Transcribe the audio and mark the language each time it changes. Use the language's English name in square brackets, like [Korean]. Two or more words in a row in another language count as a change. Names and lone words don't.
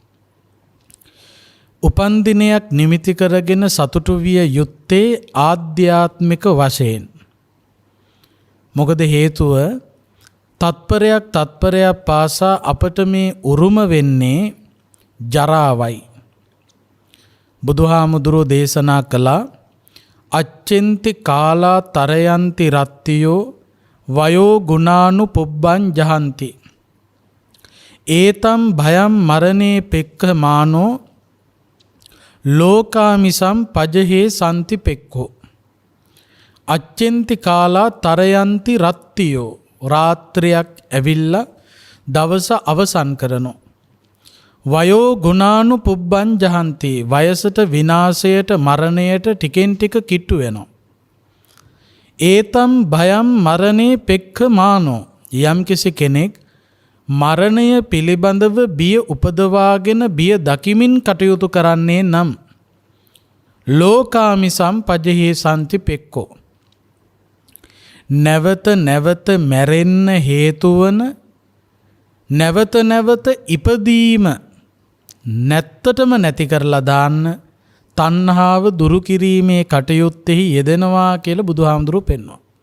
[Sinhala] උපන් දිනයක් නිමිති කරගෙන සතුටු විය යුත්තේ ආධ්‍යාත්මික වශයෙන්. මොකද හේතුව තත්පරයක් පාසා අපට මේ උරුම වෙන්නේ ජරාවයි. බුදුහාමුදුරෝ දේශනා කළා [Pali] අච්චෙන්ති කාලා තරයන්ති රත්තියෝ වයෝ ගුණානු පුබ්බං ජහන්ති ඒතම් භයම් මරණේ පෙක්ඛමානෝ ලෝකාමිසම් පජහේ සන්ති පෙක්කෝ අච්චෙන්ති කාලා තරයන්ති රත්තියෝ [Sinhala] රාත්‍රියක් ඇවිල්ලා දවස අවසන් කරනෝ [Pali] වයෝ ගුණානු පුබ්බන් ජහන්ති [Sinhala] වයසට විනාශයට මරණයට ටිකෙන් ටික කිට්ටු වෙනවා [Pali] ඒතම් භයම් මරණේ පෙක්ඛ මානෝ [Sinhala] යම්කිසි කෙනෙක් මරණය පිළිබඳව බිය උපදවාගෙන බිය දකිමින් කටයුතු කරන්නේ නම් [Pali] ලෝකාමිසම් පජහේ සන්ති පෙක්කෝ [Sinhala] නැවත නැවත මැරෙන්න හේතුවන නැවත නැවත ඉපදීම නැත්තටම නැති කරලා දාන්න තණ්හාව දුරු කිරීමේ කටයුත්තෙහි යෙදෙනවා කියලා බුදුහාමුදුරුවෝ පෙන්වනවා.